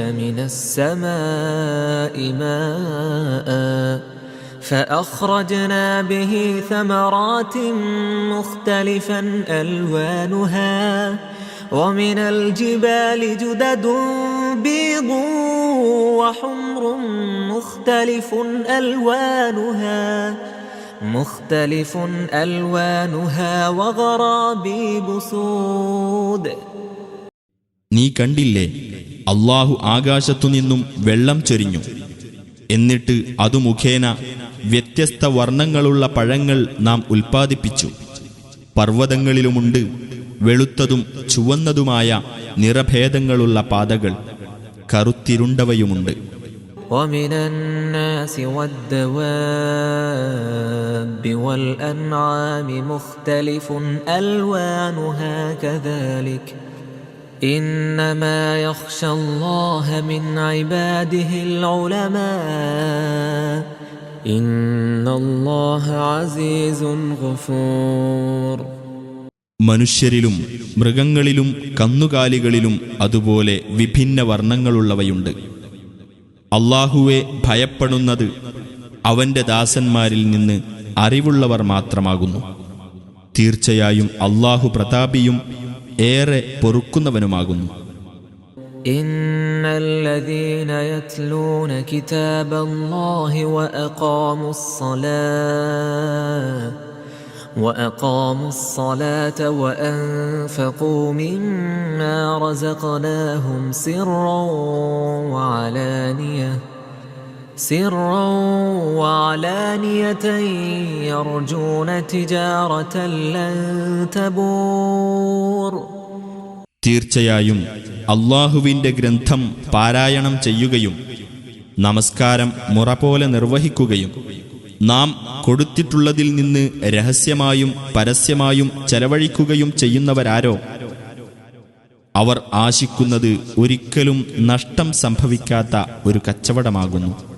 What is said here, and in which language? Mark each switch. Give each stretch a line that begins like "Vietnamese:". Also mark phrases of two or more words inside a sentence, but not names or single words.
Arabic: من السماء ماء فأخرجنا به ثمرات مختلفا ألوانها ومن الجبال جدد بيض وحمر مختلف ألوانها وغرابيب سود.
Malayalam: നീ കണ്ടില്ലേ, അല്ലാഹു ആകാശത്തുനിന്നും വെള്ളം ചൊരിഞ്ഞു. എന്നിട്ട് അതു മുഖേന വ്യത്യസ്ത വർണ്ണങ്ങളുള്ള പഴങ്ങൾ നാം ഉൽപ്പാദിപ്പിച്ചു. പർവ്വതങ്ങളിലുമുണ്ട് വെളുത്തതും ചുവന്നതുമായ നിറഭേദങ്ങളുള്ള പാതകൾ, കറുത്തിരുണ്ടവയുമുണ്ട്.
Arabic: ومن الناس والدواب والأنعام مختلف ألوانها كذلك إنما يخشى الله من عباده العلماء إن الله عزيز غفور.
Malayalam: മനുഷ്യരിലും മൃഗങ്ങളിലും കന്നുകാലികളിലും അതുപോലെ വിഭിന്ന വർണ്ണങ്ങളുള്ളവയുണ്ട്. അല്ലാഹുവെ ഭയപ്പെടുന്നത് അവന്റെ ദാസന്മാരിൽ നിന്ന് അറിവുള്ളവർ മാത്രമാകുന്നു. തീർച്ചയായും അല്ലാഹു പ്രതാപിയും ഏറെ പൊറുക്കുന്നവനുമാകുന്നു.
Arabic: إن الذين يتلون كتاب الله وأقاموا الصلاة وأنفقوا مما رزقناهم سرا وعلانية يرجون تجارة لن تبور.
Malayalam: തീർച്ചയായും അല്ലാഹുവിന്റെ ഗ്രന്ഥം പാരായണം ചെയ്യുകയും നമസ്കാരം മുറ പോലെ നിർവഹിക്കുകയും നാം കൊടുത്തിട്ടുള്ളതിൽ നിന്ന് രഹസ്യമായും പരസ്യമായും ചെലവഴിക്കുകയും ചെയ്യുന്നവരാരോ അവർ ആശിക്കുന്നത് ഒരിക്കലും നഷ്ടം സംഭവിക്കാത്ത ഒരു കച്ചവടമാകുന്നു.